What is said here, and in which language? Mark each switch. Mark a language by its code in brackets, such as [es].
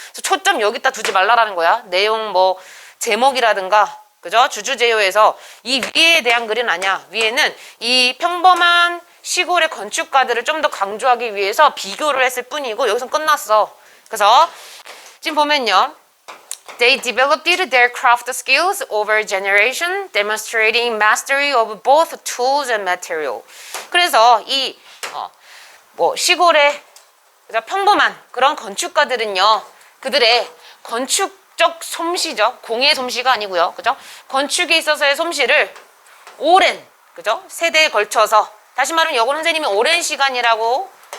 [ko] 그래서 초점 여기다 두지 말라라는 거야. 내용 제목이라든가, 그죠? 주주제요에서 이 위에 대한 글은 아니야. 위에는 이 평범한 시골의 건축가들을 좀 더 강조하기 위해서 비교를 했을 뿐이고 여기서 끝났어. 그래서 지금 보면요. [en] They developed their craft skills over generation, demonstrating mastery of both tools and material. [ko] 그래서 이 시골의 평범한 그런 건축가들은요, 그들의 건축적 솜씨죠, 공예 솜씨가 아니고요, 그죠? 건축에 있어서의 솜씨를 오랜, 그죠? 세대에 걸쳐서, 다시 말하면 여고 선생님이 오랜 시간이라고.